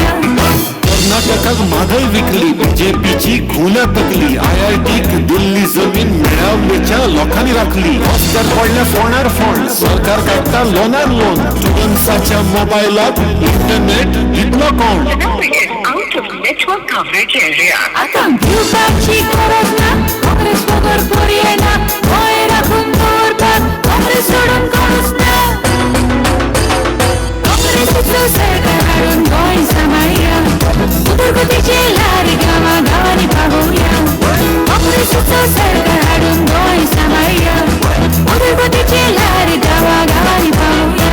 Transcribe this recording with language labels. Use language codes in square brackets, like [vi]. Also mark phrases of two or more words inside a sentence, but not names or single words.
[kok] कर्नाटकात म्हादय विकली बीजेपीची खुल्या तकली IITक दिल्ली जमीन मेळावेच्या लोकांनी राखली हॉस्टर पडल्या फोणार फोन सरकार काडटा लोनार लोन स्टुडंट्साच्या मोबायलात इंटरनेट दितलो कोण [en] Network coverage area. [kok] आता दिवसाची गरज ना काँग्रेस वगैरे पर्याय ना गोय राखून दवरपाक काँग्रेस सोडून कोणूच ना काँग्रेसचं सरकार हाडून गोय सांबाळया उदरगतीचे लाड गावागावांनी पावूया काँग्रेसचं सरकार हाडून गोय सांबाळया उदरगतीचे लाड गावागावांनी पावूया